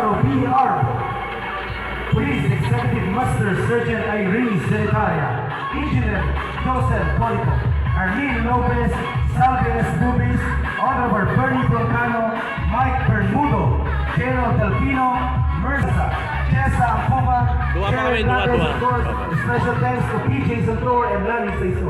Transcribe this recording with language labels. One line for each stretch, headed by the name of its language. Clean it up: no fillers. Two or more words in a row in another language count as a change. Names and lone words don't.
English: Ruby Arbo, Police Executive Master Sergeant Irene Secretaria, Engineer Joseph Polico, Arlene Lopez, Salve S. Bubis, Honorable Bernie Broncano, Mike Bermudo, General Delfino, Merza, Jessa Ampuma,
Bikol: Dua pa kami, dua.
English: Of course, special thanks to PJ Santor and Lani Saiso.